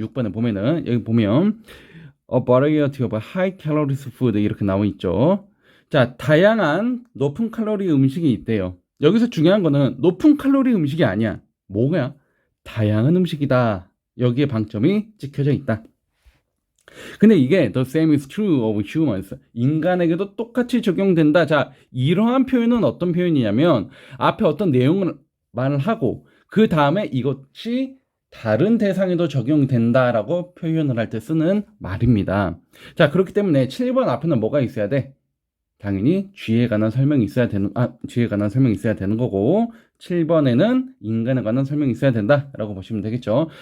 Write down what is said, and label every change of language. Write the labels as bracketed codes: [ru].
[ko] 6번에 보면은 여기 보면 [en] A variety of high calories food [ko] 이렇게 나와 있죠. 자, 다양한 높은 칼로리 음식이 있대요. 여기서 중요한 거는 높은 칼로리 음식이 아니야. 뭐야? 다양한 음식이다. 여기에 방점이 찍혀져 있다. 근데 이게 [en] the same is true of humans. [ko] 인간에게도 똑같이 적용된다. 자, 이러한 표현은 어떤 표현이냐면 앞에 어떤 내용을 말을 하고 그 다음에 이것이 다른 대상에도 적용된다라고 표현을 할 때 쓰는 말입니다. 자, 그렇기 때문에 7번 앞에는 뭐가 있어야 돼? 당연히 쥐에 관한 설명이 있어야 되는 쥐에 관한 설명이 있어야 되는 거고 7번에는 인간에 관한 설명이 있어야 된다라고 보시면 되겠죠.